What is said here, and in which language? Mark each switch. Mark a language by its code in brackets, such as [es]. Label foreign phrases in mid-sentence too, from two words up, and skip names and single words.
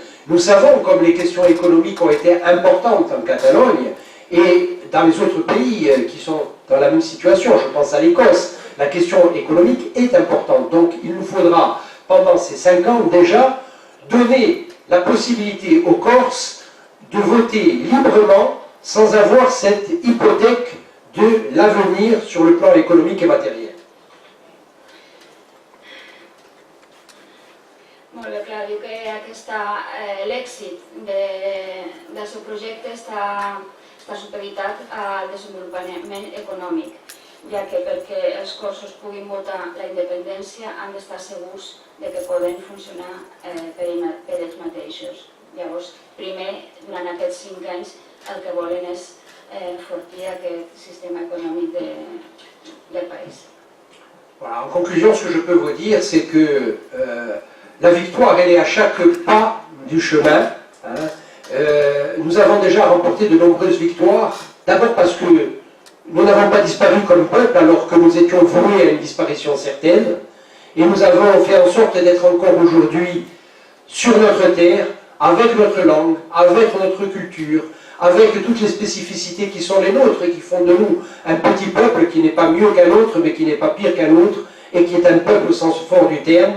[fr] Nous savons, comme les questions économiques ont été importantes en Catalogne et dans les autres pays qui sont dans la même situation, je pense à l'Écosse, la question économique est importante. Donc il nous faudra, pendant ces 5 ans déjà, donner la possibilité aux Corses de voter librement sans avoir cette hypothèque de l'avenir sur le plan économique et matériel. [ca] Molt bé, clar, diu que l'èxit del seu projecte està supeditat al desenvolupament econòmic, ja que perquè els corsos puguin votar la independència han d'estar segurs de que poden funcionar per ells mateixos. Llavors, primer, durant aquests 5 anys, el que volen és enfortir aquest sistema econòmic del país. [fr] Voilà, en conclusion, ce que je peux vous dire, c'est que la victoire, elle est à chaque pas du chemin. Nous avons déjà remporté de nombreuses victoires, d'abord parce que nous n'avons pas disparu comme peuple alors que nous étions voués à une disparition certaine, et nous avons fait en sorte d'être encore aujourd'hui sur notre terre, avec notre langue, avec notre culture, avec toutes les spécificités qui sont les nôtres et qui font de nous un petit peuple qui n'est pas mieux qu'un autre, mais qui n'est pas pire qu'un autre, et qui est un peuple au sens fort du terme.